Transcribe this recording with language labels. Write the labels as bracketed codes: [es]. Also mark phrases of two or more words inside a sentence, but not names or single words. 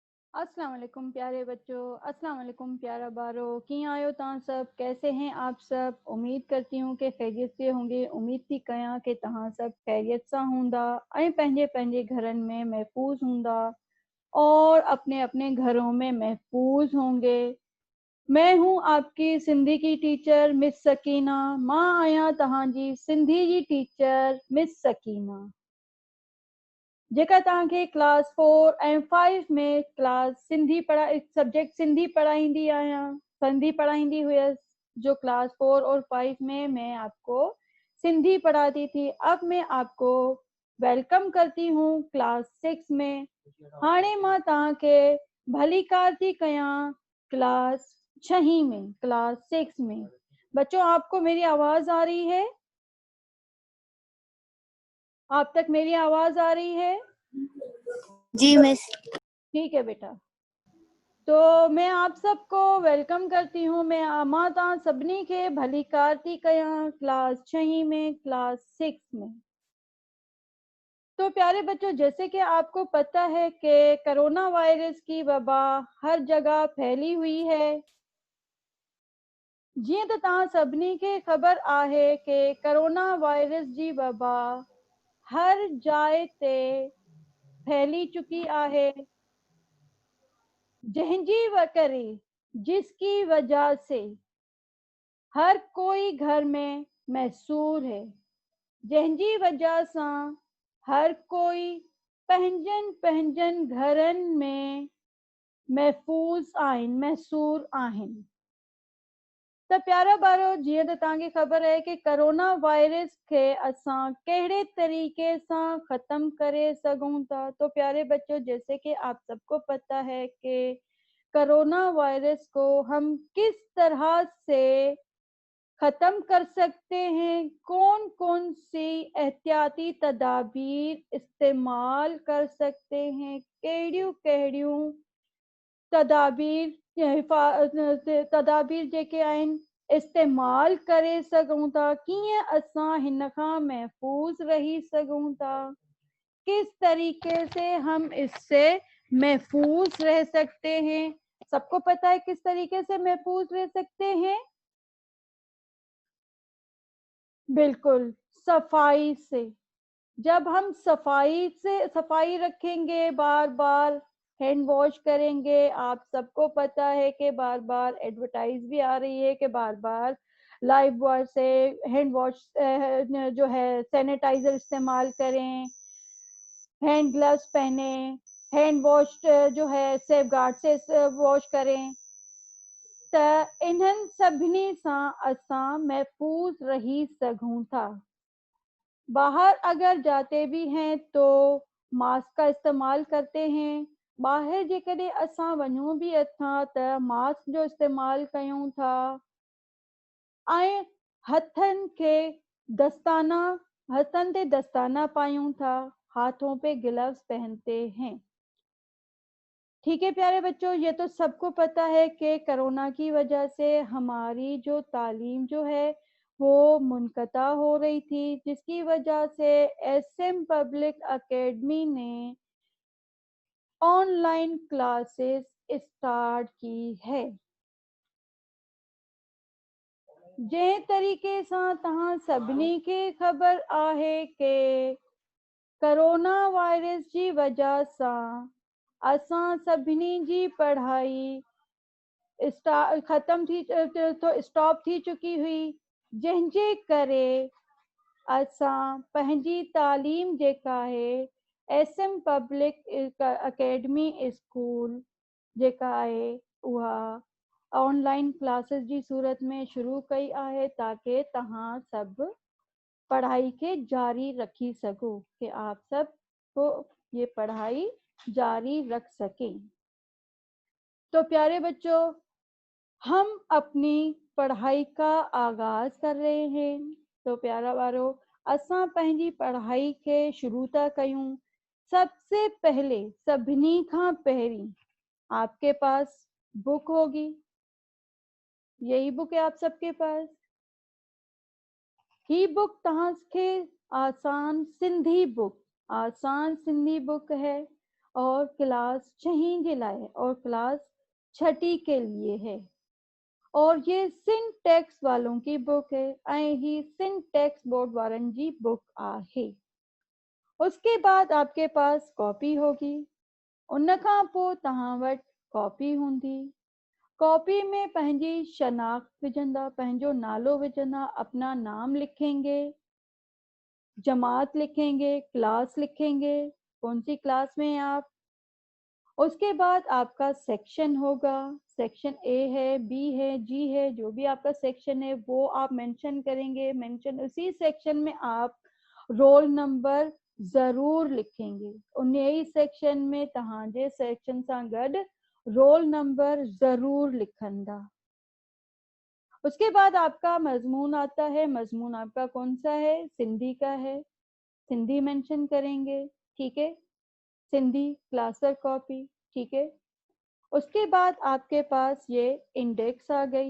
[hi] अस्सलाम वालेकुम प्यारे बच्चों, [sd] अस्सलाम वालेकुम प्यारा बारो। कीअं आहियो तव्हां सब? [hi] कैसे हैं आप सब? उम्मीद करती हूँ कि खैरियत से होंगे। [sd] उम्मीद थी कयां कि तव्हां सब खैरियत सां हूंदा ऐं पंहिंजे पंहिंजे घरनि में महफूज हूंदा [hi] और अपने अपने घरों में महफूज होंगे। मैं हूँ आपकी सिंधी की टीचर मिस सकीना। [sd] मां आहियां तव्हांजी सिंधी जी टीचर मिस सकीना, जेका तव्हांखे क्लास 4 ऐं 5 में क्लास सिंधी सब्जेक्ट सिंधी पढ़ाईंदी आहियां, सिंधी पढ़ाईंदी हुयसि। [hi] जो क्लास 4 और 5 में मैं आपको सिंधी पढ़ाती थी। अब मैं आपको वेलकम करती हूँ क्लास 6 में। [sd] हाणे मां तव्हांखे भली कार थी कयां क्लास 6 में, क्लास 6 में। [hi] बच्चों, आपको मेरी आवाज आ रही है? आप तक मेरी आवाज आ रही है? जी मिस। ठीक है बेटा। तो मैं आप सबको वेलकम करती हूँ। [sd] मैं मां तव्हां सभिनी खे भली कार थी कयां क्लास 6 में, क्लास 6 में। [hi] तो प्यारे बच्चों, जैसे कि आपको पता है कि कोरोना वायरस की वबा हर जगह फैली हुई है। [sd] जीअं त तव्हां सभिनी खे ख़बर आहे कि कोरोना वायरस जी वबा हर जाइ ते फैली चुकी आहे, [hi] जिसकी वजह से हर कोई घर में महसूर है, [sd] जंहिंजी वजह सां हर कोई पंहिंजनि पंहिंजनि घरनि में महसूर आहिनि। त प्यारा ॿारो, जीअं त तव्हांखे ख़बर आहे कि कोरोना वायरस खे असां कहिड़े तरीक़े सां ख़त्म करे सघूं था। [hi] तो प्यारे बच्चों, जैसे कि आप सबको पता है कि कोरोना वायरस को हम किस तरह से खत्म कर सकते हैं, कौन कौन सी एहतियाती तदाबीर इस्तेमाल कर सकते हैं, [sd] कहिड़ियूं कहिड़ियूं तदाबीर जेके आहिनि इस्तेमाल करे सघूं था, कीअं असां हिन खां महफूज रही सघूं था, [hi] किस तरीके से हम इससे महफूज रह सकते हैं। सबको पता है किस तरीके से महफूज रह सकते हैं? बिल्कुल, सफाई से। जब हम सफाई रखेंगे, बार बार हैंड वॉश करेंगे। आप सबको पता है कि बार बार एडवर्टाइज भी आ रही है कि बार बार लाइफ बॉय से हैंड वॉश जो है सैनिटाइजर इस्तेमाल करें, हैंड ग्लव्स पहने, हैंड वॉश जो है सेफ गार्ड से वॉश करें। [sd] त इन्हनि सभिनी सां असां महफूज रही सघूं था। [hi] बाहर अगर जाते भी हैं तो मास्क का इस्तेमाल करते हैं। [sd] बाहर जेकॾहिं असां वञूं भी अथा त मास्क जो इस्तेमाल कयूं था ऐं हथनि ते दस्ताना पायूं था, [hi] हाथों पे ग्लव्स पहनते हैं। ठीक है प्यारे बच्चों, ये तो सबको पता है कि कोरोना की वजह से हमारी जो तालीम जो है वो मुनक़ता हो रही थी, जिसकी वजह से एसएम पब्लिक एकेडमी ने ऑनलाइन क्लासेस स्टार्ट की है। [sd] जंहिं तरीक़े सां तव्हां सभिनी खे ख़बर आहे कि कोरोना वायरस जी वजह सां असां सभिनी जी पढ़ाई स्टॉप थी चुकी हुई, जंहिंजे करे असां पंहिंजी तालीम जेका आहे एसएम पब्लिक एकेडमी स्कूल जेका आहे उहा ऑनलाइन क्लासेस जी सूरत में शुरू कई आहे, ताकि तव्हां सभु पढ़ाई के जारी रखी सको, [hi] कि आप सब को ये पढ़ाई जारी रख सकें। तो प्यारे बच्चों, हम अपनी पढ़ाई का आगाज कर रहे हैं। [sd] तो प्यारा वारो, असां पंहिंजी पढ़ाई के शुरू था कयूं। [hi] सबसे पहले [sd] सभिनी खां पहिरीं [hi] आपके पास बुक होगी। यही बुक है आप सबके पास। [sd] ही बुक तव्हांखे आसान सिंधी बुक है। [hi] اور [sd] क्लास छहें जे लाए [hi] और क्लास छठी के लिए है और ये सिंटेक्स वालों की बुक है [sd] ऐं ही سنٹیکس بورڈ वारनि जी बुक आहे। [hi] उसके बाद आपके पास कॉपी होगी, [sd] उन खां पोइ तव्हां वटि कॉपी हूंदी। कॉपी में पंहिंजी शनाख्त विझंदा, पंहिंजो नालो विझंदा, [hi] अपना नाम लिखेंगे, जमात लिखेंगे, क्लास लिखेंगे, कौन सी क्लास में आप। उसके बाद आपका सेक्शन होगा, सेक्शन ए है, बी है, जी है, जो भी आपका सेक्शन है वो आप मेंशन करेंगे। मेंशन उसी सेक्शन में आप रोल नंबर जरूर लिखेंगे। [sd] उन ही सेक्शन में तव्हांजे सेक्शन सां गॾु रोल नंबर जरूर लिखंदा। [hi] उसके बाद आपका मजमून आता है, मजमून आपका कौन सा है, सिंधी का है, सिंधी मेंशन करेंगे, ठीक है, सिंधी क्लासर कॉपी, ठीक है। उसके बाद आपके पास ये इंडेक्स आ गई।